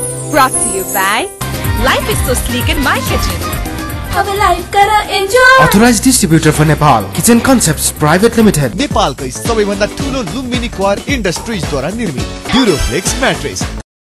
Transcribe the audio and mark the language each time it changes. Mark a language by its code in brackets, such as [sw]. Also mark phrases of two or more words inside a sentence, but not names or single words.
[en] Brought to you by Life is so sleek in my kitchen. [hi] अब लाइफ कर एन्जॉय [en] Authorized distributor for Nepal, Kitchen Concepts Private Limited. [ne] नेपालकै सबैभन्दा ठुलो लुम्बिनी क्वार इन्डस्ट्रिजद्वारा निर्मित ड्युरोफ्लेक्स म्याट्रेस